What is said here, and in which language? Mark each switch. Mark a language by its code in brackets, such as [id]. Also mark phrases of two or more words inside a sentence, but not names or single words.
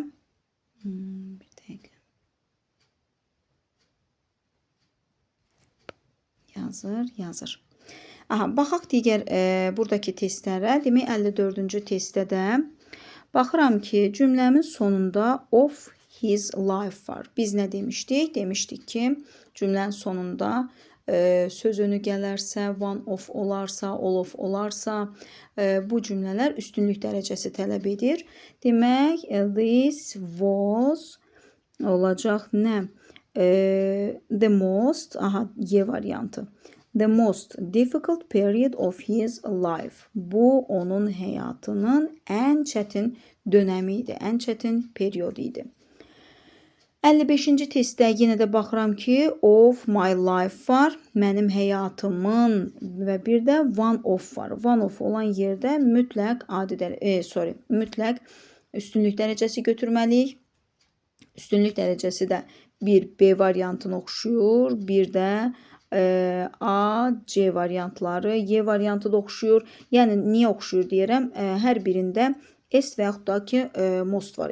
[az] Bir dəqiqə. Yazır. Aha, baxaq digər buradakı testlərə. Demək 54-cü testdə də baxıram ki, cümləmin sonunda [en] of his life [az] var. Biz nə demişdik? Demişdik ki, cümlənin sonunda söz önü gələrsə, [en] one of [az] olarsa, [en] all of [az] olarsa, bu cümlələr üstünlük dərəcəsi tələb edir. Demək, [en] this was [az] olacaq nə? [en] The most, [az] Y variantı. [en] The most difficult period of his life. [az] Bu, onun həyatının ən çətin dönəmi idi, ən çətin periyodu idi. 55-ci testdə yenə də baxıram ki, [en] of my life [az] var, mənim həyatımın və bir də [en] one of [az] var. [en] One of [az] olan yerdə mütləq mütləq üstünlük dərəcəsi götürməliyik. Üstünlük dərəcəsi də bir B variantına oxşuyur, bir də A, C variantları, Y variantı da oxşuyur. Yəni, niyə oxşuyur deyirəm? Hər birində S və yaxud da ki, most var.